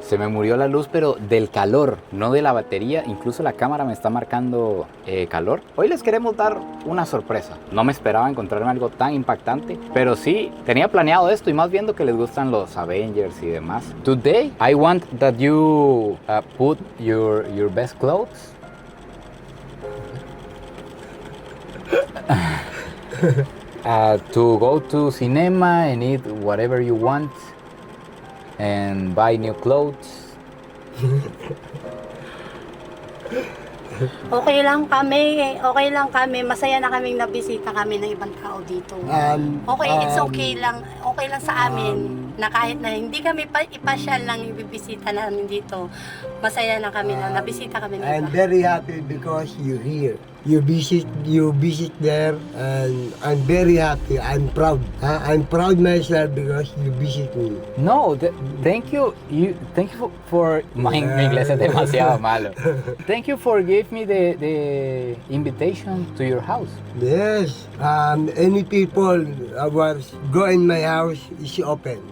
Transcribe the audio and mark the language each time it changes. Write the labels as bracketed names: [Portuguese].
[Spanish] Se me murió la luz, pero del calor, no de la batería. Incluso la cámara me está marcando calor. Hoy les queremos dar una sorpresa. No me esperaba encontrarme algo tan impactante, pero sí, tenía planeado esto y más viendo que les gustan los Avengers y demás. [English] Today, I want that you put your best clothes. To go to cinema and eat whatever you want and buy new clothes. [Filipino] Okay lang kami. Masaya na kaming nabisita kami ng ibang tao dito. [English] It's okay [Filipino] lang sa amin na kahit na hindi kami ipasyal lang ibibisita namin dito. Masaya na kami na nabisita kami ng [English] I'm [Filipino] iba. [English] very happy because you're here. you visit there, and I'm very happy. I'm proud. I'm proud myself because you visit me. No, thank you. Thank you for [Spanish] mi inglés es demasiado malo. [English] Thank you for giving me the invitation to your house. Yes. Any people was go in my house is open.